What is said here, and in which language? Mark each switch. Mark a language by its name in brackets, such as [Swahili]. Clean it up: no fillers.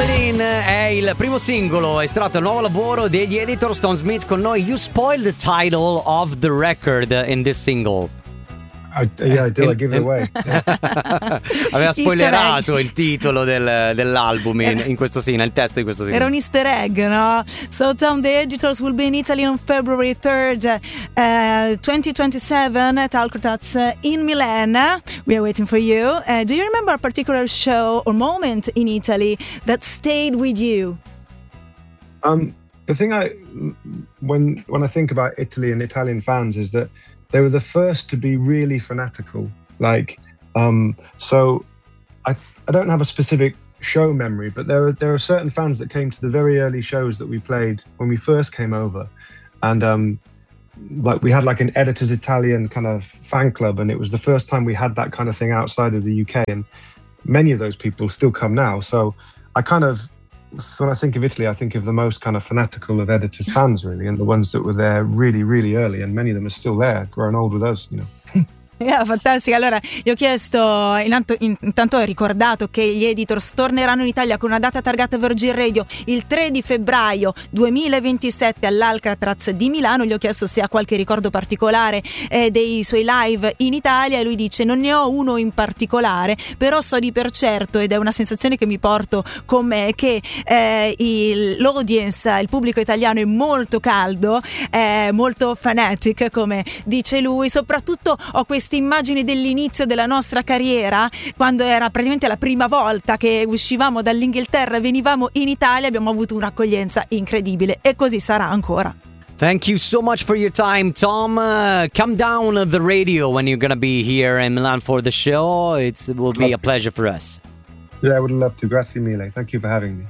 [Italian] è il primo singolo estratto dal nuovo lavoro degli Editor Stone Smith. Con noi, [English] you spoiled the title of the record in this single. I give it away. [Italian] Aveva spoilerato il titolo dell'album in questo sì, nel testo di questo sì. Era un easter egg, no? [English] So Tom, the Editors will be in Italy on February 3rd, 2027 at Alcatraz in Milan. We are waiting for you. Do you remember a particular show or moment in Italy that stayed with you? The thing when I think about Italy and Italian fans is that they were the first to be really fanatical. So I don't have a specific show memory, but there are certain fans that came to the very early shows that we played when we first came over. And we had an Editors Italian kind of fan club, and it was the first time we had that kind of thing outside of the UK. And many of those people still come now. So when I think of Italy, I think of the most kind of fanatical of Editors fans, really, and the ones that were there really, really early, and many of them are still there, grown old with us, you know. Yeah, fantastico. [Italian] Allora, gli ho chiesto, intanto ho ricordato che gli Editors torneranno in Italia con una data targata Virgin Radio il 3 di febbraio 2027 all'Alcatraz di Milano. Gli ho chiesto se ha qualche ricordo particolare dei suoi live in Italia e lui dice: non ne ho uno in particolare, però so di per certo, ed è una sensazione che mi porto con me, che l'audience, il pubblico italiano è molto caldo, molto fanatic, come dice lui. Soprattutto ho queste immagini dell'inizio della nostra carriera, quando era praticamente la prima volta che uscivamo dall'Inghilterra e venivamo in Italia, abbiamo avuto un'accoglienza incredibile e così sarà ancora. [English] Thank you so much for your time, Tom. Come down the radio when you're gonna be here in Milan for the show. It will be a pleasure for us. Yeah, I would love to. [Italian] Grazie mille. [English] Thank you for having me.